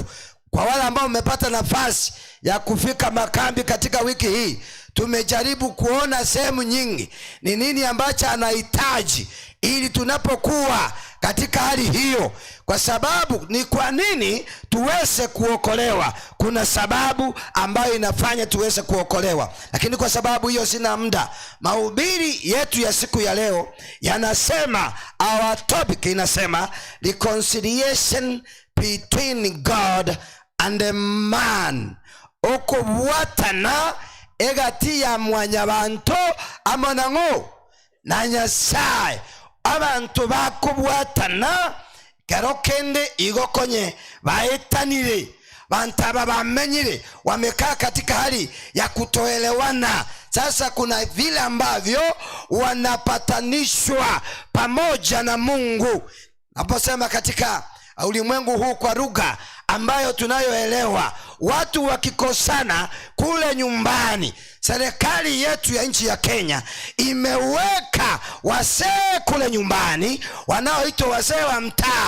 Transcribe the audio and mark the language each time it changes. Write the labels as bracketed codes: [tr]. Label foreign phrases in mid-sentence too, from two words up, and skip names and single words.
[sw] Kwa wale ambao umepata nafasi ya kufika makambi katika wiki hii, tumejaribu kuona sehemu nyingi ni nini ambacho anahitaji ili tunapokuwa katika hali hiyo. Kwa sababu ni kwa nini tuweze kuokolewa? Kuna sababu ambayo inafanya tuweze kuokolewa. Lakini kwa sababu hiyo sina muda. Mahubiri yetu ya siku ya leo yanasema, [en] our topic [sw] inasema [en] reconciliation between God and a man. [guz] Okubwatana egati ya mwanyabantu amonango na Nyasaye. Abantu bakubwatana kero kende igokonye baetanire bantaba bamenyire [sw] wamekaa katika hali ya kutoelewana. Sasa kuna vile ambavyo wanapatanishwa pamoja na Mungu. Naposema katika ulimwengu huu kwa lugha ambayo tunayoelewa, watu wakikosana kule nyumbani, serikali yetu ya nchi ya Kenya imeweka wazee kule nyumbani wanaoitwa wazee wa mtaa.